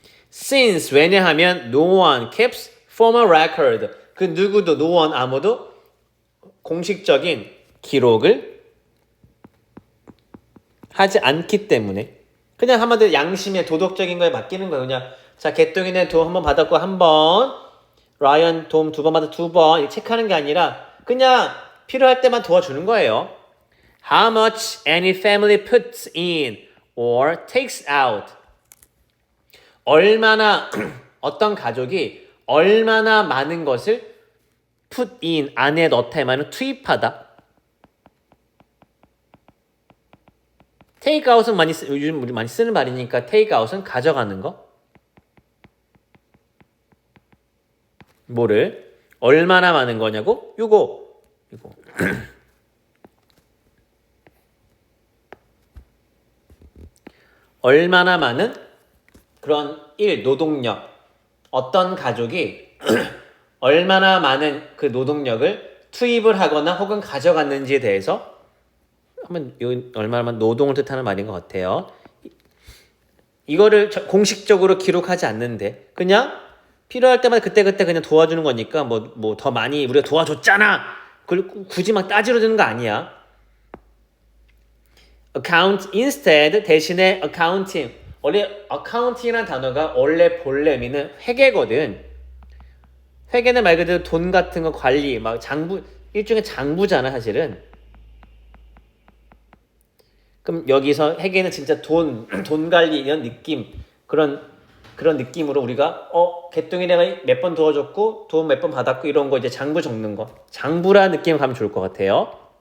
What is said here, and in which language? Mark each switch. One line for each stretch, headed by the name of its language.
English: Since
Korean: 왜냐하면
English: no one keeps formal record
Korean: 그 누구도
English: no one
Korean: 아무도 공식적인 기록을 하지 않기 때문에 그냥 한마디로 양심의 도덕적인 거에 맡기는 거예요. 그냥 자 개똥이네 도움 한번 받았고 한 번 라이언 도움 2번 받아 2번 체크하는 게 아니라 그냥 필요할 때만 도와주는 거예요.
English: How much any family puts in or takes out
Korean: 얼마나 어떤 가족이 얼마나 많은 것을
English: put in
Korean: 안에 넣다의 말은 투입하다.
English: take out
Korean: 은 요즘 우리 많이 쓰는 말이니까 take out은 가져가는 거. 뭐를 얼마나 많은 거냐고? 요거. 얼마나 많은 그런 노동력. 어떤 가족이 얼마나 많은 그 노동력을 투입을 하거나 혹은 가져갔는지에 대해서 한번 얼마나 많은 노동을 뜻하는 말인 것 같아요. 이거를 공식적으로 기록하지 않는데 그냥 필요할 때마다 그때그때 그냥 도와주는 거니까 뭐 더 많이 우리가 도와줬잖아. 그걸 굳이 막 따지러 드는 거 아니야.
English: account instead
Korean: 대신에
English: accounting.
Korean: 원래 accounting이라는 단어가 원래 본래 의미는 회계거든. 회계는 말 그대로 돈 같은 거 관리, 막 장부, 일종의 장부잖아 사실은. 그럼 여기서 회계는 진짜 돈 관리 이런 느낌, 그런 느낌으로 우리가 개똥이 내가 몇 번 도와줬고 돈 몇 번 받았고 이런 거 이제 장부 적는 거, 장부라 느낌 가면 좋을 것 같아요.